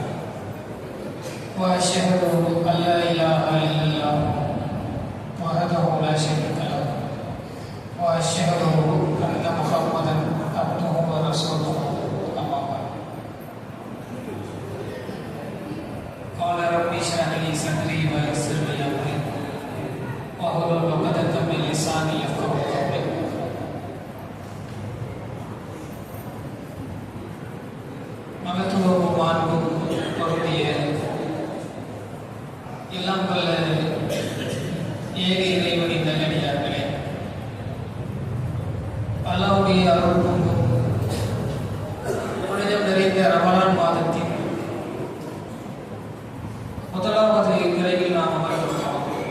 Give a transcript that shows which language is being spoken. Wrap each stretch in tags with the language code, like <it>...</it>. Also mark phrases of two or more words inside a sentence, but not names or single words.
<ar>وأشهد أن لا إله إلا الله وحده لا شريك له وأشهد أن محمدا عبده ورسوله. أما بعد. قال رب اشرح لي صدري ويسر لي أمري واحلل عقدة من لساني يفقهوا قولي.</ar> <ta>மகத்துவமும் மாண்பும் பொருந்திய எல்லாம் வல்ல ஏக இறைவனின் நல்லடியார்களே, அல்லாஹ்வுடைய அருள் கொண்டும் புனிதம் நிறைந்த ரமலான் மாதத்தின் முதலாவது இரவில் நாம் அமர்ந்திருக்கிறோம்.</ta>